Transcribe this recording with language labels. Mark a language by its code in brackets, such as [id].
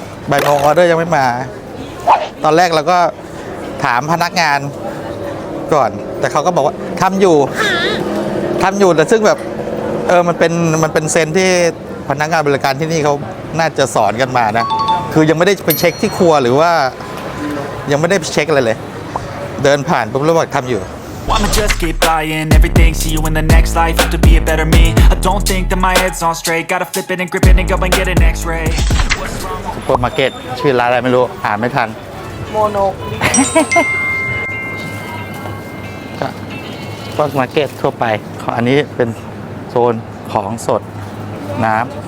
[th] บ่ายโมงออเดอร์ยังไม่มาตอนแรกเราก็ถามพนักงานก่อนแต่เขาก็บอกว่าทำอยู่แต่ซึ่งแบบมันเป็นเซนที่พนักงานบริการที่นี่เขาน่าจะสอนกันมานะคือยังไม่ได้ไปเช็คที่ครัวหรือว่ายังไม่ได้ไปเช็คอะไรเลยเดินผ่านปุ๊บแล้วบอกทำอยู่ [en] I'ma just keep buying everything, see you in the next life, have to be a better me. I don't think that my head's on straight, gotta flip it and grip it and go and get an X-ray. [th] ซุปเปอร์มาร์เก็ตชื่อร้านอะไรไม่รู้อ่านไม่ทันโมโนซุปเปอร์มาร์เก็ตทั่วไปอันนี้เป็นโซนของสดน้ำ